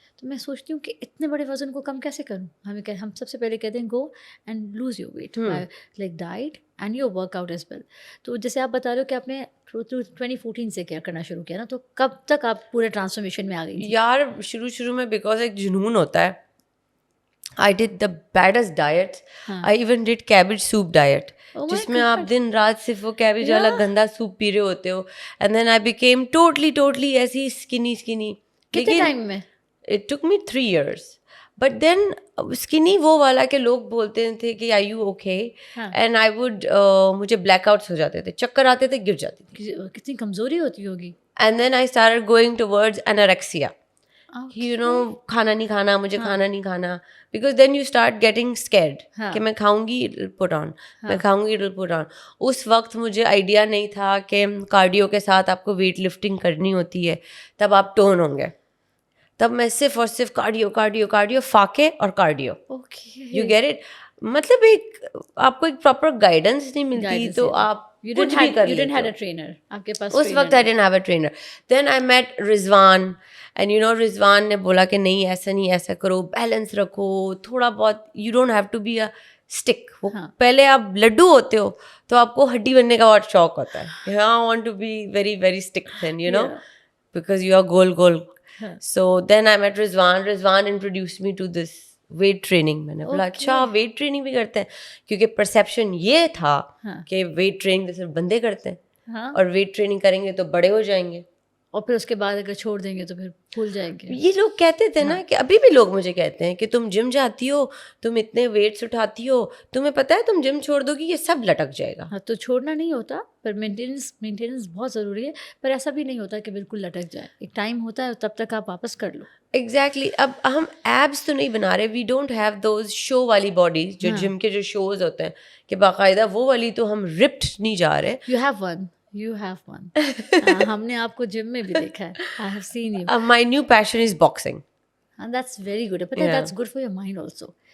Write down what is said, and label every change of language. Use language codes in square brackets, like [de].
[ur] تو میں سوچتی ہوں کہ اتنے بڑے وزن کو کم کیسے کروں. ہم سب سے پہلے کہتے ہیں [en] Go and lose your weight like diet and your workout as well. [ur] تو جیسے آپ بتا رہے ہو کہ آپ نے 2014 سے کیا کرنا شروع کیا نا, تو کب تک آپ پورے ٹرانسفارمیشن میں آ گئی؟ یار شروع میں بیکاز ایک جنون ہوتا ہے. [en] I did the baddest diets. I even did cabbage soup diet. [ur] جس میں آپ دن رات صرف وہ کیبیج والا گندا سوپ پی رہے ہوتے ہو. [en] And then I became totally ایسی skinny. [ur] کتنے ٹائم میں؟ [en] It took me 3 years. [ur] But then skinny وہ والا کہ لوگ بولتے تھے کہ [en] are you okay, [ur] and I would مجھے بلیک آؤٹس ہو جاتے تھے, چکر آتے تھے, گر جاتی تھی. کتنی کمزوری ہوتی ہوگی. [en] and then I started going towards anorexia, you know, [ur] کھانا نہیں کھانا, مجھے کھانا نہیں کھانا, [en] because then you start getting scared [ur] کہ میں کھاؤں گی [en] It will put on, میں کھاؤں گی اٹ ول پٹ آن. [ur] اس وقت مجھے آئیڈیا نہیں تھا کہ کارڈیو کے ساتھ آپ کو ویٹ لفٹنگ کرنی ہوتی ہے, تب آپ ٹون ہوں گے. تب میں صرف اور صرف کارڈیو کارڈیو کارڈیو, فاقے اور کارڈیو. [en] You get it. [ur] مطلب ایک آپ کو ایک پراپر گائیڈنس نہیں ملتی, تو آپ کچھ بھی کر لیتے. اس وقت [en] I didn't have a trainer. Then I met Rizwan, and you know Rizwan [ur] نے بولا کہ نہیں ایسا نہیں, ایسا کرو, بیلنس رکھو تھوڑا بہت, [en] you don't have to be a stick. [ur] پہلے آپ لڈو ہوتے ہو تو آپ کو ہڈی بننے کا بہت شوق ہوتا ہے, [en] I want to be very very stick thin, you know, because you are goal. So then I met Rizwan. Rizwan introduced me to this weight training. [ur] میں نے بولا اچھا ویٹ ٹریننگ بھی کرتے ہیں, کیونکہ پرسیپشن یہ تھا کہ ویٹ ٹریننگ تو صرف بندے کرتے ہیں, اور ویٹ ٹریننگ کریں گے تو بڑے ہو جائیں گے, اور پھر اس کے بعد اگر چھوڑ دیں گے تو پھر بھول جائیں گے. یہ لوگ کہتے تھے نا, کہ ابھی بھی لوگ مجھے کہتے ہیں کہ تم جم جاتی ہو, تم اتنے ویٹس اٹھاتی ہو, تمہیں پتہ ہے تم جم چھوڑ دو گی یہ سب لٹک جائے گا. تو چھوڑنا نہیں ہوتا, پر مینٹیننس بہت ضروری ہے, پر ایسا بھی نہیں ہوتا کہ بالکل لٹک جائے. ایک ٹائم ہوتا ہے تب تک آپ واپس کر لو. ایگزیکٹلی. اب ہم ایبس تو نہیں بنا رہے, [en] we don't have those show [ur] والی باڈیز, جو جم کے جو شوز ہوتے ہیں کہ باقاعدہ وہ والی, تو ہم رپڈ نہیں جا رہے. [en] You have one. [ur] ہم نے آپ کو جم میں بھی دیکھا ہے. [en] I have seen you. My new passion is boxing. And that's very good. But that's good for your mind also.